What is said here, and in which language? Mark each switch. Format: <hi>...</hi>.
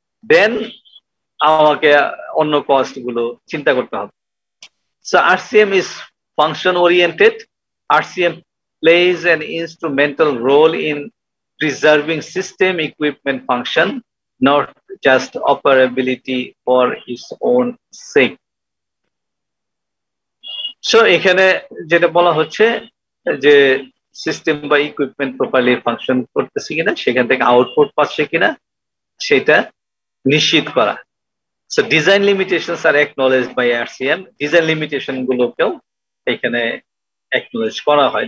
<bn>দেন আমাকে অন্য কস্ট গুলো চিন্তা করতে হবে।</bn> <en>So RCM is function oriented. RCM plays an instrumental role in preserving system equipment function, not just operability for its own sake.</en> <bn>So এখানে যেটা বলা হচ্ছে যে সিস্টেম বা ইকুইপমেন্ট প্রপারলি ফাংশন করতেছে কিনা, সেখান থেকে আউটপুট পাচ্ছে কিনা সেটা নিশ্চিত করা।</bn> <en>So design limitations are acknowledged by RCM. Design limitation</en> <bn>গুলোকেও এখানে acknowledge করা হয়।</bn>